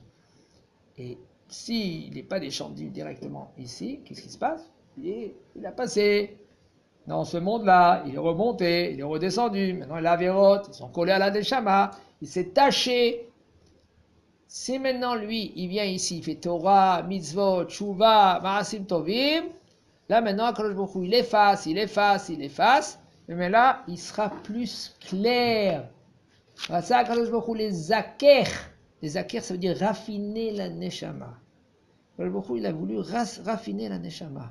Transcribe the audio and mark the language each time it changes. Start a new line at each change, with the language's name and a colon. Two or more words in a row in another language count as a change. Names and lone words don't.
French: Et s'il n'est pas descendu directement ici, qu'est-ce qui se passe? Il a passé dans ce monde-là, il est remonté, il est redescendu. Maintenant, il a Avéroth, ils sont collés à la neshama, il s'est taché. Si maintenant, lui, il vient ici, il fait
Hebrew: תורה, מצוות, תשובה, מעשים טובים,
French: là, maintenant,
Hebrew: הקדוש ברוך הוא,
French: il efface, mais là, il sera plus clair. Ça,
Hebrew: הקדוש ברוך הוא,
French: les zaker, ça veut dire raffiner la neshama.
Hebrew: הקדוש ברוך הוא,
French: il a voulu raffiner la neshama.